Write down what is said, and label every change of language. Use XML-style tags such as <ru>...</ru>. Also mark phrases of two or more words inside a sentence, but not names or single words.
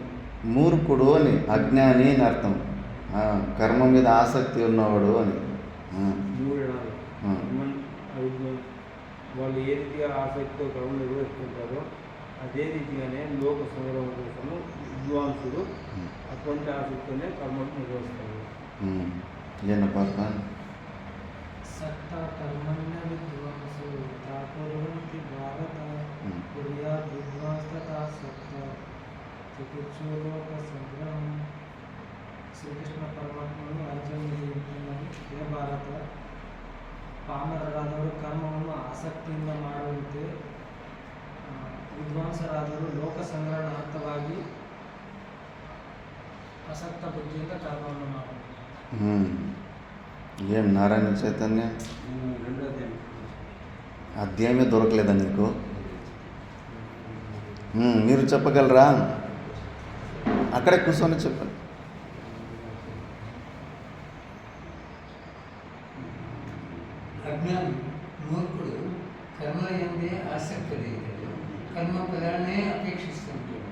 <te>మూర్ఖుడు అని, అజ్ఞాని అని అర్థం. కర్మ మీద ఆసక్తి ఉన్నవాడు అని. వాళ్ళు ఏ రీతిగా ఆసక్తితో కర్మ నిర్వహిస్తుంటారో అదే రీతిగానే లోక సంగ్రహం కోసము విద్వాంసుడు అటువంటి ఆసక్తితోనే కర్మను నిర్వహిస్తారు.</te> <kn>ಏನಪ್ಪ</kn> <sa>ಸಕ್ತ ಕರ್ಮಣ್ಯ ವಿದ್ವಾಂಸೋ ತಾಪುರ್ವಂತಿ ಭಾರತ ಕುರ್ಯಾತ್ ವಿದ್ವಾಂಸತಾ ಸಕ್ತ ಚಿಕಿತ್ಸೋ ಲೋಕ ಸಂಗ್ರಹಂ.</sa> <kn>ಶ್ರೀಕೃಷ್ಣ ಪರಮಾತ್ಮನು ಅರ್ಜುನನಿಗೆ ಹೇಳ್ತಾನೆ, ಹೇ ಭಾರತ, ಪಾಮರರಾದವರು ಕರ್ಮವನ್ನು ಆಸಕ್ತಿಯಿಂದ ಮಾಡುವಂತೆ ವಿದ್ವಾಂಸರಾದರು ಲೋಕ ಸಂಗ್ರಹಣಾರ್ಥವಾಗಿ ಆಸಕ್ತ ಬುದ್ಧಿಯಿಂದ ಕರ್ಮವನ್ನು ಮಾಡಬೇಕು.</kn> <te>ఏం నారాయణ చైతన్య అధ్యాయమే దొరకలేదా నీకు? మీరు చెప్పగలరా? అక్కడే కూర్చొని చెప్పండి. అజ్ఞాని మూర్ఖుడు కర్మ ఎందే ఆసక్తి రహితుడు, కర్మ ఫలాన్నే అపేక్షిస్తుంటాడు.</te>